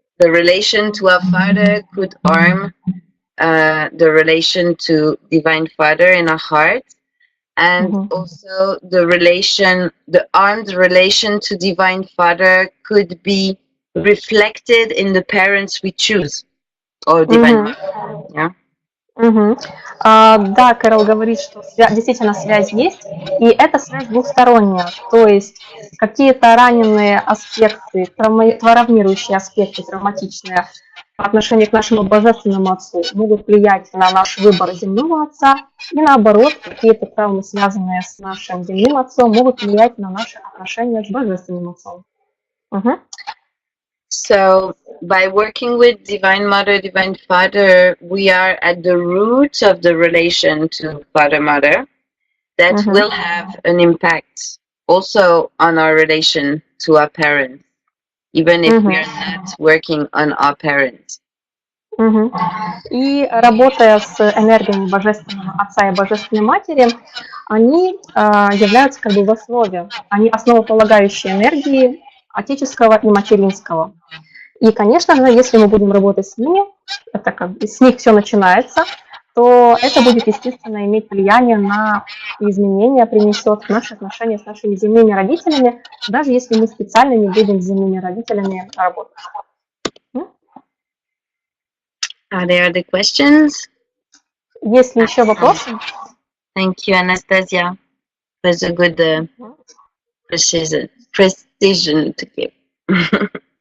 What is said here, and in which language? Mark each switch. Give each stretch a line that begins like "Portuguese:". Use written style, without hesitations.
English: The relation to our father could harm the relation to Divine Father in our heart, and also the armed relation to Divine Father could be reflected in the parents we choose, or Divine Mother. Yeah.
Russian: Да, Керол говорит, что действительно связь есть, и эта связь двухсторонняя, то есть какие-то раненые аспекты, травмирующие аспекты, травматичные по отношению к нашему Божественному Отцу могут влиять на наш выбор земного Отца, и наоборот, какие-то травмы, связанные с нашим земным Отцом, могут влиять на наши отношения с Божественным Отцом.
English: So, by working with Divine Mother, Divine Father, we are at the root of the relation to Father-Mother that will have an impact also on our relation to our parents, even if we are not working on our parents.
Russian: И работая с энергиями Божественного Отца и Божественной Матери, они являются как бы в основе, они основополагающие энергии отеческого и материнского. И, конечно же, если мы будем работать с ними, это как бы с них все начинается, то это будет, естественно, иметь влияние на изменения, принесет в наши отношения с нашими земными родителями, даже если мы специально не будем с земными родителями работать.
English: Are there other questions?
Russian: Есть ли еще вопросы?
English: Thank you, Anastasia. It was a good precision to give.